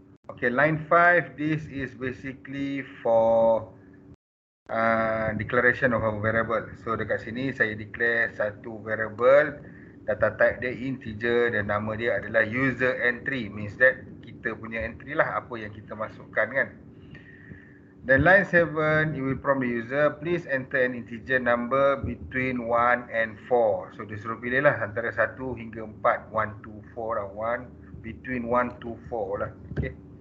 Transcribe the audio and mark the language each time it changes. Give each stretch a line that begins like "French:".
English: Okay, line 5, this is basically for declaration of a variable.
Malay: So dekat sini saya declare satu variable, data type dia integer dan nama dia adalah user entry,
English: means that
Malay: kita punya entry lah, apa yang kita masukkan kan.
English: Then line 7, it will prompt the user, please enter an integer number between 1 and 4.
Malay: So dia suruh pilih lah antara 1 hingga 4, 1 to 4 lah, 1, between 1 to 4 lah. Okay.